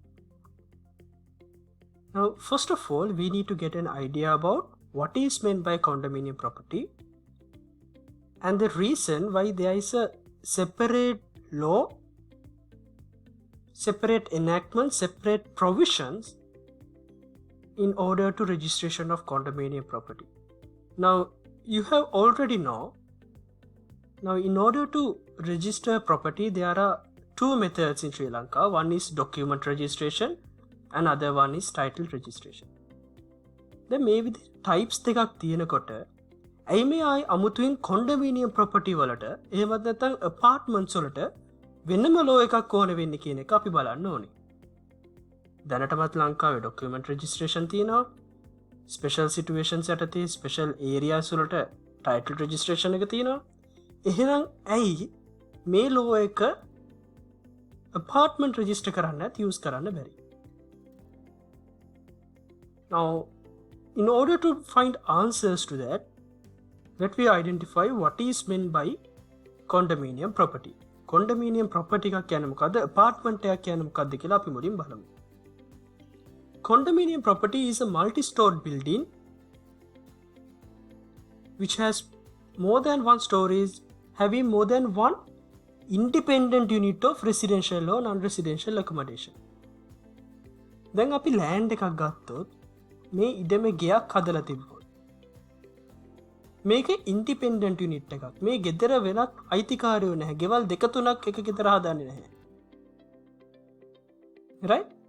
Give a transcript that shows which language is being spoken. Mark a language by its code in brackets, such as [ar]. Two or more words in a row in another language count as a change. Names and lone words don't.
[en] Now, first of all, we need to get an idea about what is meant by condominium property and the reason why there is a separate law, separate enactment, separate provisions in order to registration of condominium property. Now, you have already know. Now, in order to register property, there are two methods in Sri Lanka. One is document registration and other one is title registration. Then maybe types [si] දෙකක් තියෙනකොට ඇයි මේ ආයි අමුතුවෙන් [en] condominium property [si] වලට එහෙමත් නැත්නම් apartments වලට වෙනම law එකක් ඕන වෙන්නේ කියන එක අපි බලන්න ඕනේ. දැනටමත් ලංකාවේ [en] document registration [si] තියෙනවා. [en] special situations [si] යටතේ [en] special areas [si] වලට [en] title registration [si] එක තියෙනවා. එහෙනම් ඇයි මේ law එක [en] apartment register [si] කරන්නත් use කරන්න බැරි? [en] Now, in order to find answers to that, let me identify what is meant by condominium property. Condominium property [si] එකක් කියන්නේ මොකද්ද? apartment එකක් කියන්නේ මොකද්ද කියලා අපි මුලින් බලමු. [en] Condominium property is a multi-stored building which has more than one stories, having more than one independent unit of residential or non-residential accommodation. [si] දැන් අපි land එකක් ගත්තොත් මේ ඉඩමේ ගෙයක් හදලා තිබ්බොත් මේක [en] independent unit [si] එකක්. මේ ගෙදර වෙනත් අයිතිකාරයෝ නැහැ. ගෙවල් දෙක තුනක් එක ගෙදර හදන්නේ නැහැ. right?